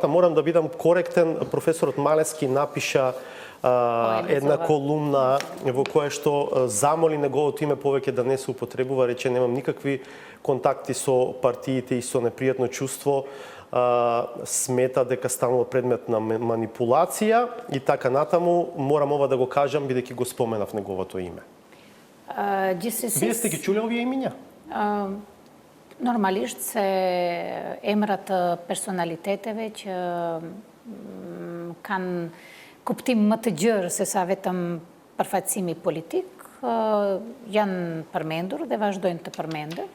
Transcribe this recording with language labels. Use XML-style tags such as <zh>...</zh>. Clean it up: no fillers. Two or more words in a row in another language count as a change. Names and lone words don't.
<mk>Морам да бидам коректен, професорот Малески напиша една колумна во која што замоли неговото име повеќе да не се употребува, рече немам никакви контакти со партиите и со непријатно чувство, смета дека станува предмет на манипулација и така натаму. Морам ова да го кажам бидејќи го споменав неговото име. Вие сте ги чуле овие имиња?</mk> <sq>Normalisht se emrat të personaliteteve që kanë kuptim më të gjerë se sa vetëm përfaqësimi politik janë përmendur dhe vazhdojnë të përmenden.</sq>